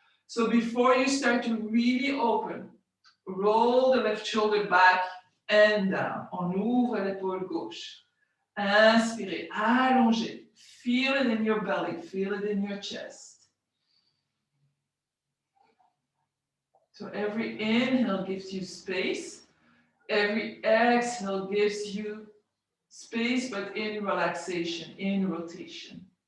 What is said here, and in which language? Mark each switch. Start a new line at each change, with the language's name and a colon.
English: So before you start to really open, roll the left shoulder back and down.
French: On ouvre l'épaule gauche. Inspirez, allongez.
English: Feel it in your belly, feel it in your chest. So every inhale gives you space. Every exhale gives you space, but in relaxation, in rotation.